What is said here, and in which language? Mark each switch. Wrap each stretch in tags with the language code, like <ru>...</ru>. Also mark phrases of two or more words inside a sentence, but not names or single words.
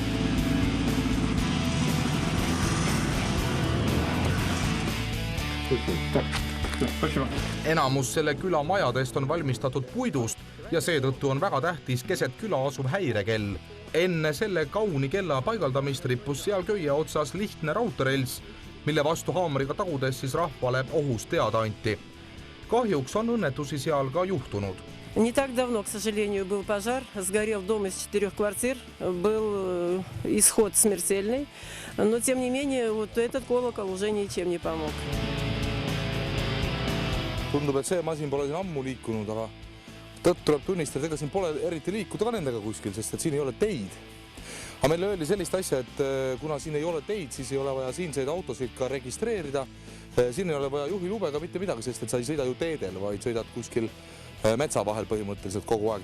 <et>Enamus selle küla majadest on valmistatud puidust ja seetõttu on väga tähtis keset küla asuv häirekell. Enne selle kauni kella paigaldamist rippus seal köie otsas lihtne raudteerels, mille vastu haamriga tagudes siis rahvale ohus teada anti. Kahjuks on õnnetusi seal ka juhtunud.</et> <ru>Не так давно, к сожалению, был пожар. Сгорел дом из 4 квартир. Был исход смертельный. Но, тем не менее, вот этот колокол уже ничем не помог.</ru> <et>Tundub, et see masin pole siin ammu liikunud, aga tõtt tuleb tunnistada, ega siin pole eriti liikuda ka nendega kuskil, sest et siin ei ole teid. Aga meile öeldi sellist asja, et kuna siin ei ole teid, siis ei ole vaja siinseid autosid ka registreerida. Siin ei ole vaja juhilube ka mitte midagi, sest et sa ei sõida ju teedel, vaid sõidad kuskil metsa vahel põhimõtteliselt kogu aeg.</et>